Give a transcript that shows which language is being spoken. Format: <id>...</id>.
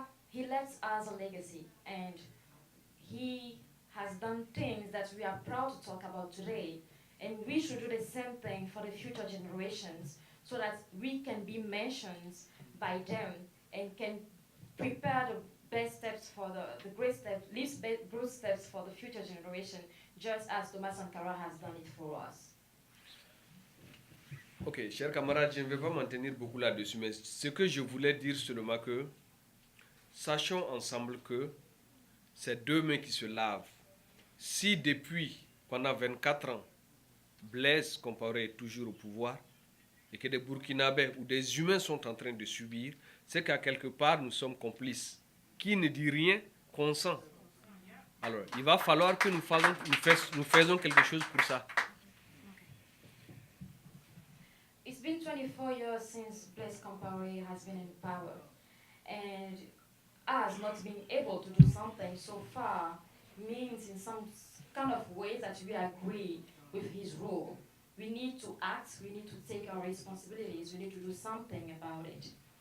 <en>He left us a legacy, and he has done things that we are proud to talk about today, and we should do the same thing for the future generations so that we can be mentioned by them and can prepare the best steps for the great steps, least good steps for the future generation, just as Thomas Sankara has done it for us.</en> <fr>Ok, chers camarades, je ne vais pas m'en tenir beaucoup là-dessus, mais ce que je voulais dire seulement que, sachons ensemble que c'est deux mains qui se lavent. Si depuis, pendant 24 ans, Blaise Compaoré est toujours au pouvoir, et que des Burkinabés ou des humains sont en train de subir, c'est qu'à quelque part, nous sommes complices. Qui ne dit rien, consent. Alors, il va falloir que nous faisons quelque chose pour ça.</fr> <en>It's been 24 years since Blaise Compaoré has been in power, and us not being able to do something so far means in some kind of way that we agree with his rule. We need to act, we need to take our responsibilities, we need to do something about it.</en>